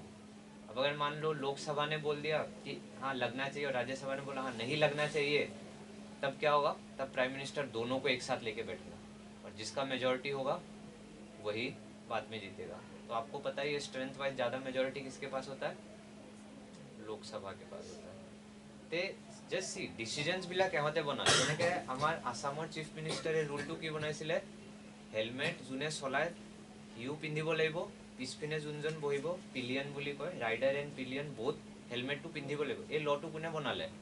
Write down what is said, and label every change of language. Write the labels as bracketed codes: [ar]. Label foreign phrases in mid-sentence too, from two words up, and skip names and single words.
[hi] अब अगर मान लो लोकसभा ने बोल दिया कि हाँ लगना चाहिए और राज्यसभा ने बोला हाँ नहीं लगना चाहिए, तब क्या होगा? तब [en] prime minister [hi] दोनों को एक साथ लेके बैठेगा और जिसका मेजॉरिटी होगा वही बाद में जीतेगा. तो आपको पता ही है स्ट्रेंथ वाइज ज़्यादा मेजॉरिटी किसके पास होता है? लोकसभा के पास होता है. [as] ते জাস্ট সি ডিসিজনছবিলাক এহঁতে বনায়. যেনেকৈ আমাৰ আসামৰ [en] chief minister [as] ৰুলটো কি বনাইছিলে? হেলমেট যোনে চলায় সিও পিন্ধিব লাগিব, পিছপিনে যোনজন বহিব পিলিয়ন বুলি কয়, [en] rider and pillion both [as] হেলমেটটো পিন্ধিব লাগিব. এই লটো কোনে বনালে?